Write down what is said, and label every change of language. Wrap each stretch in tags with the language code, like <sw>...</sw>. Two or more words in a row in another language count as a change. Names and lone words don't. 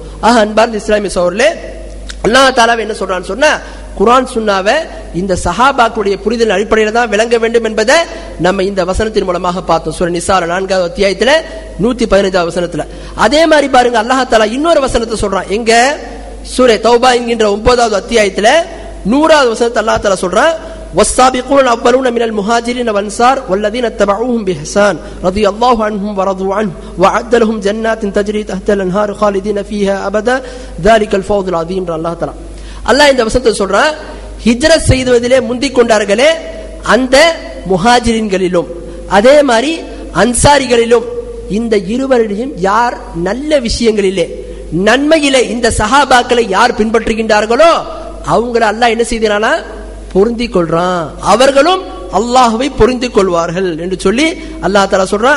<ta>ஆக அன்பார்ந்த இஸ்லாமிய சகோதரர்களே,</ta> <ar>الله تعالى</ar> <ta>என்ன சொல்றான்னு சொன்னா, குர்ஆன் சுன்னாவை இந்த சஹாபாக்களுடைய புரிதலின் அடிப்படையில் தான் விளங்க வேண்டும் என்பதை நம்ம இந்த வசனத்தின் மூலமாக பார்த்தோம். சூரா நிசால 4வது அத்தியாயத்துல 115வது வசனத்துல. அதே மாதிரி பாருங்க,</ta> <ar>الله تعالى</ar> <ta>இன்னொரு வசனத்தை சொல்றான். எங்க? சூரா தௌபா என்கின்ற 9வது அத்தியாயத்துல 100வது வசனத்தை</ta> <ar>الله تعالى</ar> <ta>சொல்றான்,</ta> <ar>والسابقون الأولون من المهاجرين والأنصار والذين اتبعوهم بإحسان رضي الله عنهم ورضوا عنه وأعد لهم جنات تجري تحت الأنهار خالدين فيها أبدا ذلك الفوز العظيم. الله تعالى</ar> <ta>அல்லாஹ் இந்த வசனத்தை சொல்றான், ஹிஜ்ரத் செய்வதிலே முந்திக் கொண்டார்களே அந்த முஹாஜிரின்களிலும் அதே மாதிரி அன்சாரிகளிலும் இந்த இருவரிடையும் யார் நல்ல விஷயங்களிலே நன்மையிலே இந்த சஹாபாக்களை யார் பின்பற்றுகின்றார்களோ அவங்களை அல்லாஹ் என்ன செய்தானா பொருந்திக் கொள்றான், அவர்களும் அல்லாஹ்வை பொருந்திக் கொள்வார்கள் என்று சொல்லி</ta> <ar>الله تعالى</ar> <ta>சொல்றான்.</ta>